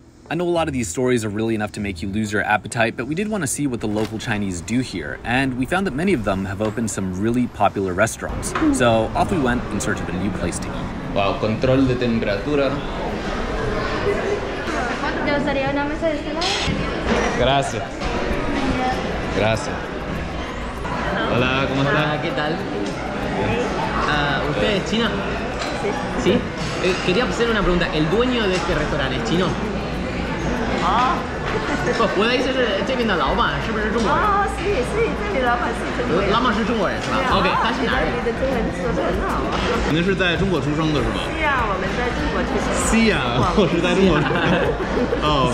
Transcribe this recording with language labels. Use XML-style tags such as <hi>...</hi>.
<en>I know a lot of these stories are really enough to make you lose your appetite, but we did want to see what the local Chinese do here, and we found that many of them have opened some really popular restaurants. So off we went in search of a new place to eat.</en> <es>Wow, control de temperatura. ¿Te gustaría una mesa de este lado? Gracias. Gracias. Hola, ¿cómo estás? ¿Qué tal? ¿Usted es china? Sí. ¿Sí? Quería hacer una pregunta. ¿El dueño de este restaurante es chino?</es> <zh>¿我的意思是这边的老板是不是中国人？是，这里老板是中国人。老板是中国人是吧 ？OK， 他是哪人？你的中文说得很好啊。您是在中国出生的是吧？是啊，我们在中国出生。西呀，我是在中国出生。哦，</zh>